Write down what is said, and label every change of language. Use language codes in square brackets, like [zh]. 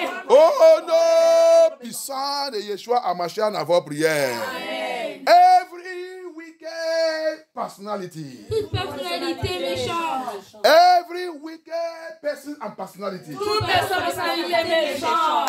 [fr] Oh non, puissant de Yeshua Hamashiach dans vos prières. [en] Every wicked personality. [fr] Toute personnalité méchante. [en] Every wicked person and personality. [fr] Toute personnalité méchante.